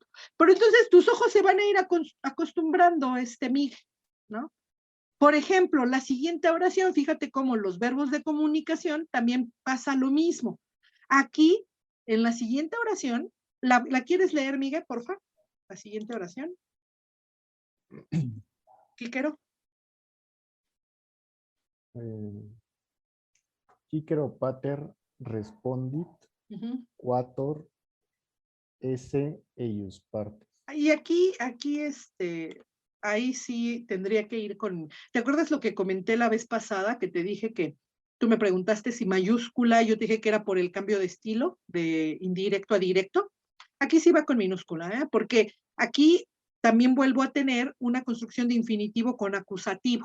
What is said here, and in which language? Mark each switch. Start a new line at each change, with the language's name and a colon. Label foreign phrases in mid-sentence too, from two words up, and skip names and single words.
Spanish: Pero entonces tus ojos se van a ir acostumbrando, Miguel, ¿no? Por ejemplo, la siguiente oración, fíjate cómo los verbos de comunicación también pasa lo mismo. Aquí, en la siguiente oración, ¿la quieres leer, Miguel, por favor? La siguiente oración.
Latin: Quíquero. Quíquero pater respondit, quator esse eius partes.
Spanish: Y aquí, ahí sí tendría que ir con, ¿te acuerdas lo que comenté la vez pasada? Que te dije que tú me preguntaste si mayúscula, yo te dije que era por el cambio de estilo, de indirecto a directo. Aquí sí va con minúscula, ¿eh? Porque aquí también vuelvo a tener una construcción de infinitivo con acusativo.